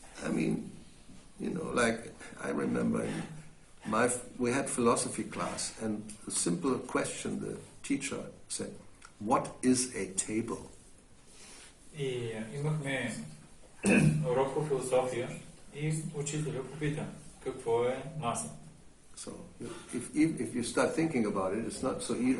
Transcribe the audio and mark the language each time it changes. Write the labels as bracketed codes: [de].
[en] I mean, like I remember we had philosophy class, and a simple question the teacher said, "What is a table?" [bg] И имахме урок по философия и учителя попита, какво е маса? [en] So if you start thinking about it, it's not so easy.